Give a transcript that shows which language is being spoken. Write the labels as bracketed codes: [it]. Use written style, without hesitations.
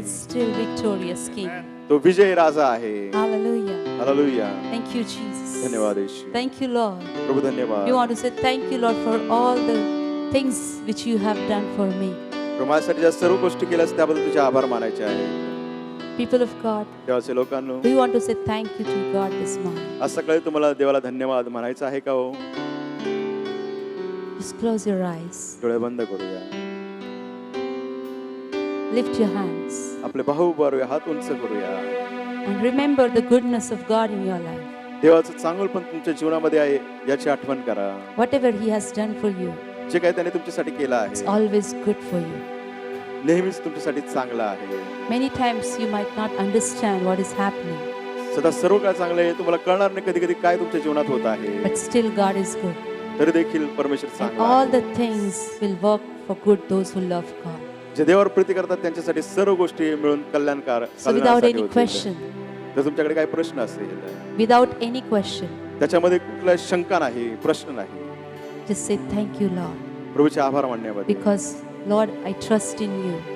[en] He's still victorious King. [mr] तो विजय राजा आहे. [en] Hallelujah. [mr] Hallelujah. [en] Thank you, Jesus. [mr] धन्यवाद येशू. [en] Thank you, Lord. [mr] प्रभू धन्यवाद. [en] We want to say thank you, Lord, for all the things which you have done for me. [mr] प्रभू माझ्यासाठी ज्या सर्व गोष्टी केल्यास त्याबद्दल तुझे आभार मानायचे आहे. [en] People of God, [mr] देवाचे लोकांनो, [en] we want to say thank you to God this morning. [mr] आज सकाळी तुम्हाला देवाला धन्यवाद म्हणायचं आहे का हो? [en] Just close your eyes. [mr] डोळे बंद करूया. [en] Lift your hands [mr] आपले बाहू उभारूया, हात उंच करूया. [en] and remember the goodness of God in your life. [mr] देवाचं चांगलपण तुमच्या जीवनामध्ये आहे याची आठवण करा. [en] Whatever He has done for you, [mr] जे काही त्याने तुमच्यासाठी केलं [en] it's [mr] आहे [en] always good for you. [mr] नेहमीच तुमच्यासाठी चांगलं आहे. [en] Many times you might not understand what is happening, [mr] सदा सर्व काय चांगलं आहे तुम्हाला कळणार नाही कधी कधी काय तुमच्या जीवनात होत आहे. [en] but still God is good. [mr] तरी देखील परमेश्वर [en] And [mr] चांगला [en] all [mr] आहे. [en] the things will work for good those who love God. [mr] जे देवावर प्रीती करतात त्यांच्यासाठी सर्व गोष्टी मिळून कल्याणकार [en] So without [mr] कल्याणासाठी [en] any [mr] होतील. [en] question, [mr] जर तुमच्याकडे काही प्रश्न असेल [en] without any question, [mr] त्याच्यामध्ये कुठला शंका नाही, प्रश्न नाही, [en] just say thank you, Lord, [mr] प्रभूचे आभार मानण्यामध्ये. [en] because Lord, I trust in you.